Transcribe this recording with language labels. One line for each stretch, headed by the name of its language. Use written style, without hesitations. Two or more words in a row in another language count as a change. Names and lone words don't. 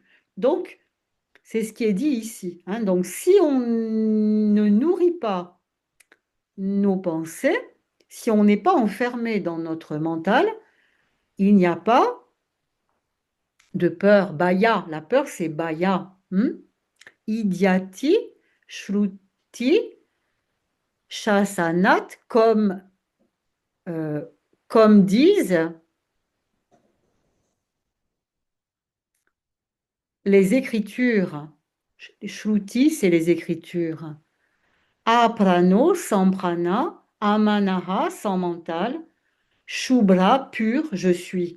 French: Donc, c'est ce qui est dit ici, hein. Donc, si on ne nourrit pas nos pensées, si on n'est pas enfermé dans notre mental, il n'y a pas de peur. Baya, la peur, c'est baya.
Sanskrit: इति, श्रुति, शासनात्,
French: euh, comme disent les Écritures. Shruti, c'est les Écritures. Aprano, sans prana, amanaha, sans mental, shubra, pur, je suis.